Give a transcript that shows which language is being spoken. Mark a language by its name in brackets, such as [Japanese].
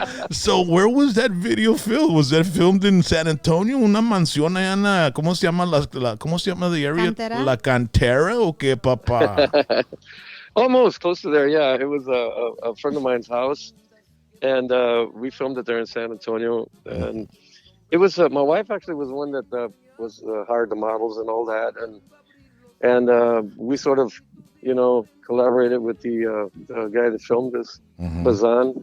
[English] So where was that video filmed? Was that filmed in San Antonio? [Spanish] Una mansión allá en ¿cómo se llama cómo se llama [English] the area? [Spanish] Cantera? La Cantera o qué, papá? [English] Almost close to there, yeah. It was a friend of mine's house, and we filmed it there in San Antonio. And it was my wife actually was one that was hired the models and all that, and we sort of collaborated with the guy that filmed this, Bazan.